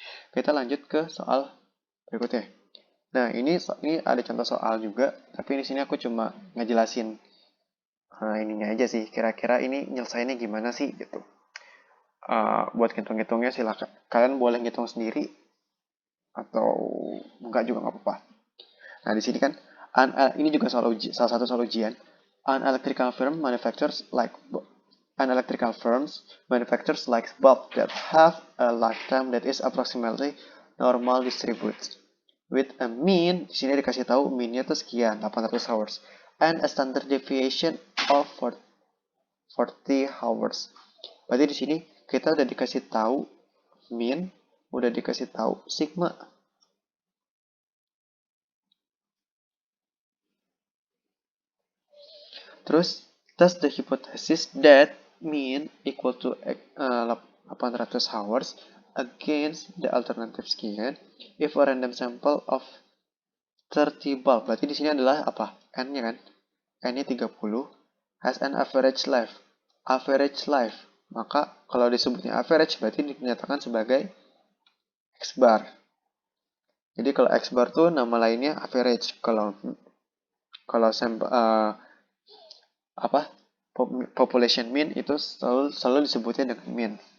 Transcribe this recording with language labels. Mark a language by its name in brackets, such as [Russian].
[Indonesian] Kita lanjut ke soal berikutnya. Nah, ini ada contoh soal juga, tapi di sini aku cuma ngejelasin ininya aja sih. Kira-kira ini nyelesainnya gimana sih gitu. Buat ngitung-ngitungnya silakan. Kalian boleh ngitung sendiri atau enggak juga nggak apa-apa. Nah, di sini kan ini juga salah satu soal ujian. [English] An electrical firm manufactures like an electrical firms manufactures like bulb that have a lifetime that is approximately normal distributed with a mean, [Indonesian] di sini dikasih tahu meannya tuh sekian [English] 800 hours and a standard deviation of 40 hours. [Indonesian] Berarti di sini kita udah dikasih tahu mean, udah dikasih tahu sigma. [English] Terus test the hypothesis that mean equal to 800 hours against the alternative sekian if a random sample of 30 bulb. [Indonesian] Berarti di sini adalah apa? N-nya kan? [English] N-nya 30 has an average life. Average life. [Indonesian] Maka kalau disebutnya average berarti dinyatakan sebagai X bar. Jadi kalau X bar tuh nama lainnya average. Kalau sampel population mean itu selalu disebutnya dengan mean.